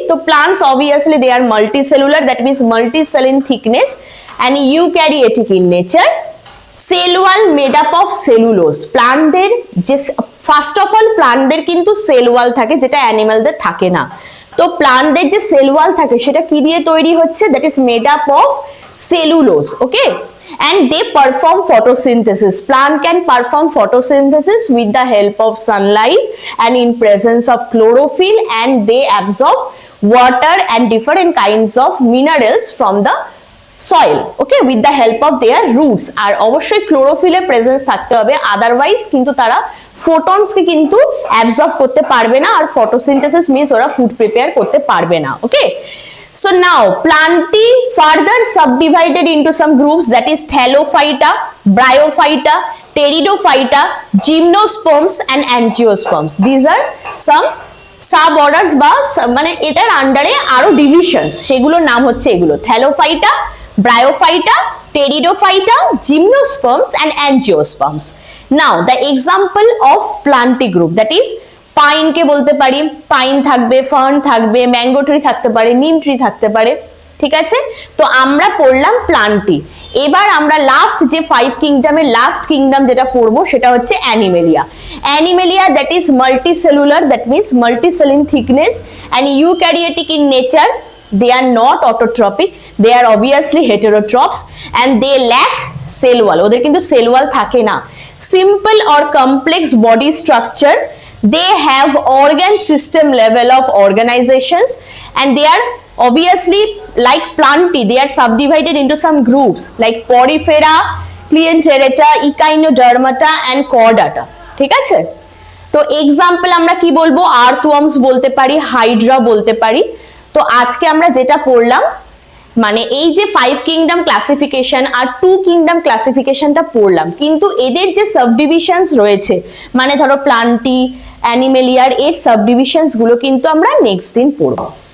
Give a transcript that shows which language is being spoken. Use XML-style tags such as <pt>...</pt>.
<en>তো plants obviously they are multicellular, that means multi-cell in thickness and eukaryotic in nature. Cell wall made up of cellulose.</en> <bn>প্লান্টদের যে first of all প্লান্টদের কিন্তু cell wall থাকে, যেটা অ্যানিমালদের থাকে না। তো প্লান্টদের যে সেল ওয়াল থাকে সেটা কি দিয়ে তৈরি হচ্ছে?</bn> <en>That is made up of cellulose. Okay, and they perform photosynthesis. Plant can perform photosynthesis with the help of sunlight and in presence of chlorophyll, and they absorb water and different kinds of minerals from the soil, okay, with the help of their roots.</en> <bn>আর অবশ্যই ক্লোরোফিলের presence থাকতে হবে, otherwise কিন্তু তারা ফোটনসকে কিন্তু absorb করতে পারবে না, আর ফটোসিনথেসিস মিন্স ওরা ফুড প্রিপেয়ার করতে পারবে না, ওকে।</bn> <en>So now plantae further subdivided into some groups, that is Thallophyta, Bryophyta, Pteridophyta, Gymnosperms and Angiosperms. These are some</en> <bn>sub orders বা মানে এটার আন্ডারে আরো ডিভিশনস, সেগুলোর নাম হচ্ছে এগুলো: thallophyta, bryophyta, pteridophyta, gymnosperms and angiosperms.</bn> <en>now the example of plantae group, that is</en> <bn>pine কে বলতে পারি, পাইন থাকবে, ফার্ন থাকবে, ম্যাঙ্গো ট্রি থাকতে পারে, নিম ট্রি থাকতে পারে, ঠিক আছে। তো আমরা পড়লাম প্লান্টি। এবার আমরা লাস্ট যে 5 কিংডমের লাস্ট কিংডম যেটা পড়বো সেটা হচ্ছে Animalia.</bn> <en>Animalia that is multicellular, that means multicell in thickness and eukaryotic in nature. They are not autotrophic, they are obviously heterotrophs and they lack cell wall.</en> <bn>ওদের কিন্তু সেল ওয়াল থাকে না।</bn> <en>simple or complex body structure, they have organ system level of organizations and they are obviously like plantae, they are subdivided into some groups like porifera, Clienterata, Echinodermata and Chordata,</en> <bn>ঠিক আছে। তো example আমরা কি বলবো, আর্থওয়ার্মস বলতে পারি, Hydra বলতে পারি। তো আজকে আমরা যেটা পড়লাম, মানে এই যে 5 কিংডম ক্লাসিফিকেশন আর 2 কিংডম ক্লাসিফিকেশনটা পড়লাম, কিন্তু এদের যে সাবডিভিশনস রয়েছে, মানে ধরো প্লান্টি, অ্যানিমেলিয়ার এর সাবডিভিশনস গুলো কিন্তু আমরা নেক্সট দিন পড়বো।</bn>